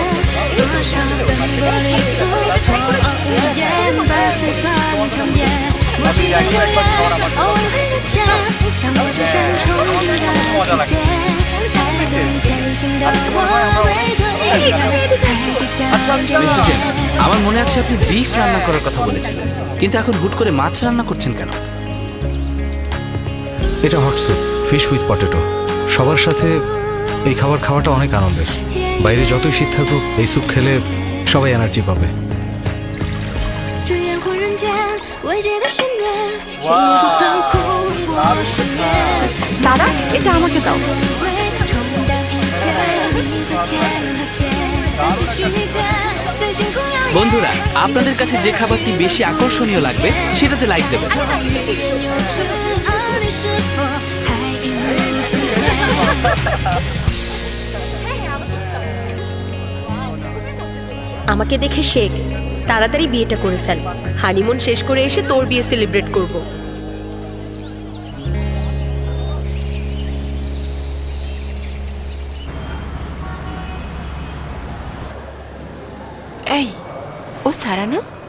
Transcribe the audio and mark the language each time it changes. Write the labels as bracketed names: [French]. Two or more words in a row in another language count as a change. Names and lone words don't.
[Chinese] 多少奔波里出错，无言把心酸强咽。默契的诺言，偶尔会搁浅，让我置身憧憬的季节。才更前行的我，为何依然还计较？ [Bangla] মিস্টার জেমস, আমার মনে আছে আপনি বিফ রান্না করার কথা বলেছিলেন, কিন্তু এখন হুট করে মাছ রান্না করছেন কেন? [English] এটা hot soup, fish with potato। [Bangla] সবার সাথে এই খাবার খাওয়াটা অনেক আনন্দের। বাইরে যতই শীত থাকুক, এই স্যুপ খেলে সবাই এনার্জি পাবে। [Chinese] 这烟火人间，未解的悬念，谁不曾哭过失眠？ [Bangla] সারা, এটা আমাকে দাও। [Chinese] 会冲淡一切，你最甜和解，但是虚假，真心苦要言。 [Bangla] বন্ধুরা, আপনাদের কাছে যে খাবারটি বেশি আকর্ষণীয় লাগবে সেটাতে লাইক দেবেন। [Chinese] 爱与愿有知，而你是否还一如从前？ [Bangla] আমাকে দেখে শেখ, তাড়াতাড়ি বিয়েটা করে ফেল। হানিমুন শেষ করে এসে তোর বিয়ে সেলিব্রেট করব। এই, ও সারা না?